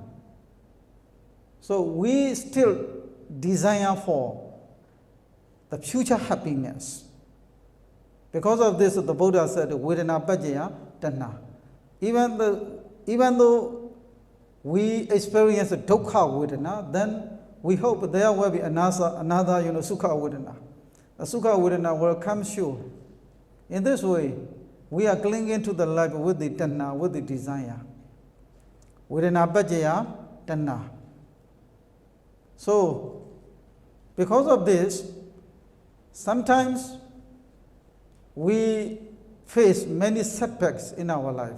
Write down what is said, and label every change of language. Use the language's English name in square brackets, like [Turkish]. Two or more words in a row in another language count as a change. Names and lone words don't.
[English] So we still desire for the future happiness. Because of this, the Buddha said, [Pali] Vedana Pajaya Tanna. [English] Even though we experience [Pali] dukkha vedana, [English] then we hope there will be another [Pali] sukha vedana. [English] The [Pali] sukha vedana [English] will come sure. In this way, we are clinging to the life with the tanna, with the desire. [Pali] Vedana pajaya tanna. [English] So, because of this, sometimes we face many setbacks in our life.